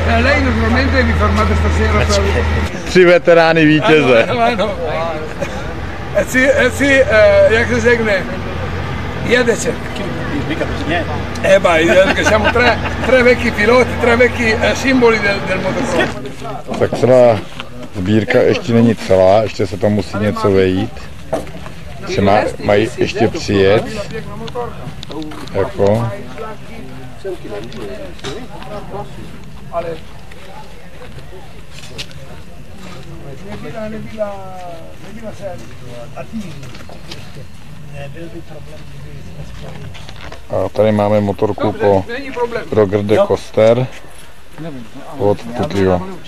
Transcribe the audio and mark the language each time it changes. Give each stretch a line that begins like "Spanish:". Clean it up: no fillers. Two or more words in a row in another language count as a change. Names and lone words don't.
Italian: Lei normalmente vi fermate stasera per...
Czech: 3 veterány vítěze. Ano. Jak se řekne? Jedete.
Italian: Perché siamo tre vecchi piloti, tre vecchi simboli del motocross.
Czech: Tak celá sbírka ještě není celá, ještě se tam musí něco vejít. Se mají ještě přijet. Jako. A tady máme motorku po Roger de Coster od Pukyho.